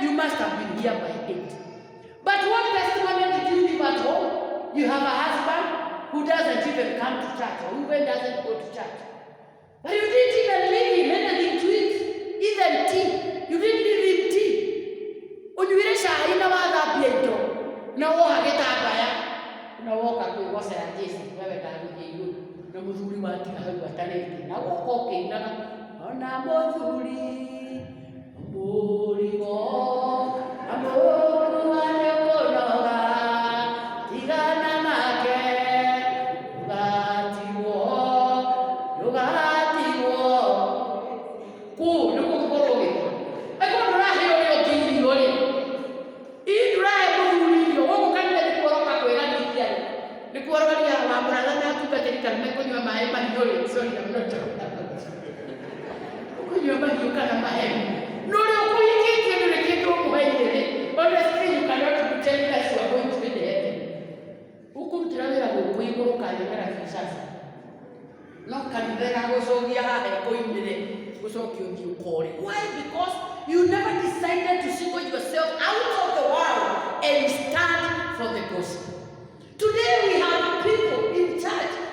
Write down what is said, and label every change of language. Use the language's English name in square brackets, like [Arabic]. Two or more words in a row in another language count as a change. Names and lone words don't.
[English] You must have been here by 8. But what testimony did you live at home? You have a husband who doesn't even come to church or even doesn't go to church. But you didn't even leave him anything to eat, even tea. You didn't leave him tea. [Kikuyu] Unyuire shai na wathambia indo. Na woha gitambaya. Na woka kwigocera Jesu wewe ndaguthie iguru. Na muthuri watika hau atarĩte. Na woka ũkĩinaga ona muthuri mũrigo amũru anĩkũnoga tigana nake ndũgatigwo kũu nĩgũkorwo gĩko akorwo ndũrahe ũrĩa ũngĩ irio rĩ ii ndũrahe mũthuri irio gũkũ kanitha nĩkuoroka kwĩranĩria rĩ nĩkuororia wamũratha na atungatĩri kana mekũnyua maĩ mahiũ rĩ [English] sorry I'm not joking [Kikuyu] kũnyua mahiũ kana mahemu no rĩo kũhingĩtie ndũrĩ kĩndũ ũmũheire rĩ [English] honestly you cannot pretend that you are going to be the heaven [Kikuyu] ũkũrutĩra wĩra gũkũ igũrũ kanyonera Jesus no kanitha gagũcokia haha ekũinĩ rĩ gũcokia ũthiĩ ũkore. [English] Why? Because you never decided to single yourself out of the world and stand for the gospel. Today we have people in church